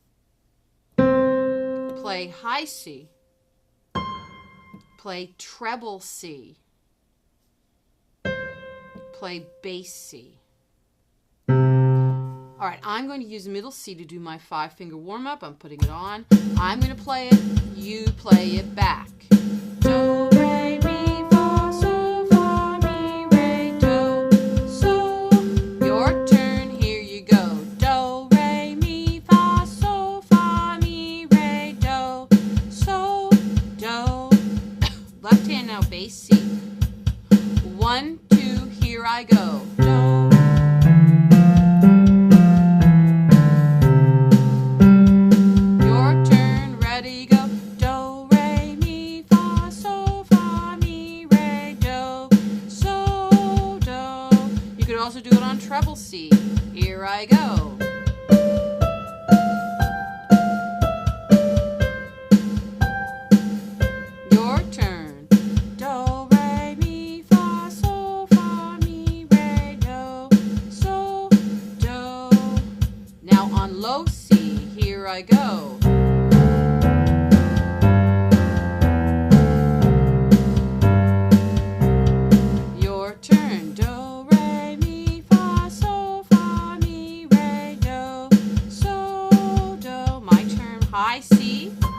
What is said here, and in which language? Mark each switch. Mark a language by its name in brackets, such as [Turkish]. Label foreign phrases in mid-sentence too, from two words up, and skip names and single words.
[English] Play high C. Play treble C. Play bass C. All right, I'm going to use middle C to do my 5-finger warm-up. I'm putting it on. I'm going to play it. You play it back. Do, re, mi, fa, sol, fa, mi, re, do, so. Your turn. Here you go. Do, re, mi, fa, sol, fa, mi, re, do, so, do. Left hand now, bass C. 1, 2, here I go. Do. Your turn, ready, go. Do, re, mi, fa, sol, fa, mi, re, do, so, do. You could also do it on treble C. Here I go. Your turn. Do, re, mi, fa, sol, fa, mi, re, do, so, do. Now on low C, here I go. Your turn. Do, re, mi, fa, sol, fa, mi, re, do, so, do. My turn. High C.